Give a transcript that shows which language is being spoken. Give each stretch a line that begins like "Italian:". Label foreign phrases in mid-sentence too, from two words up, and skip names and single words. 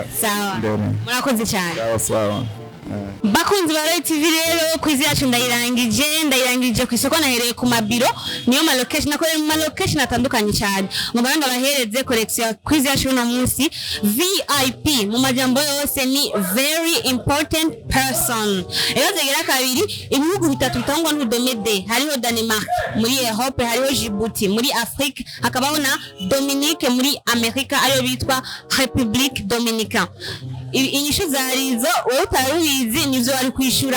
Rundi: Sawa, murakoze cyane. Sawa. Bakunzi ba Roy TV rero quiz yacu ndayirangije ku isoko nahereye ku mabiro niyo ma location nakorera mu location atandukanye cyane ngo baranga bahereze collection quiz yacu no munsi VIP Mumajambo yose ni
English: very important person.
Rundi: Rero zegera kabiri ibihugu bitatu bitangwa n'urudome D hariho Denmark muri Europe, hariho Djibouti muri Afrique, hakabaho na Dominique muri Amerika ariyo bitwa Republique Dominicaine. Inyishu zarizo wowe utarubizi nivyo bari kwishura.